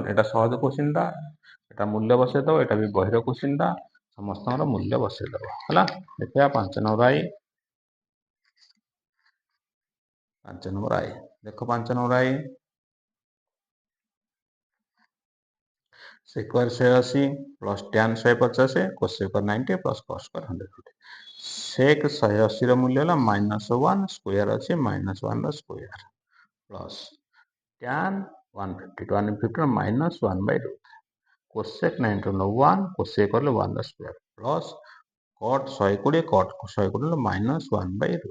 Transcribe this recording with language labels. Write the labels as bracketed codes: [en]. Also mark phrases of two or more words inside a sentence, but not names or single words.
[or] ଏଟା ସହଜ କୋଶ୍ଚିନ୍ଟା, ଏଟା ମୂଲ୍ୟ ବସେଇଦେବ, ଏଟା ବି ବହିର କୋଶ୍ଚିନ୍ଟା, ସମସ୍ତଙ୍କର ମୂଲ୍ୟ ବସେଇଦେବ ହେଲା। ଦେଖିବା 5 ନମ୍ବର ଆଇ। 5 ନମ୍ବର ଆଇ ଦେଖ 5 ନମ୍ବର ଆଇ। [en] sec square 180 plus tan 150 cosec square 90 plus cot square 120. [or] sec 180 ର ମୂଲ୍ୟ ହେଲା -1, ସ୍କୋୟାର ଅଛି -1 ର [en] square plus tan 150 [or] ର -1/√। cosec 90 ର 1, cosec କଲେ 1 ର [en] square plus cot 120, cot 120 [or] ର -1/√।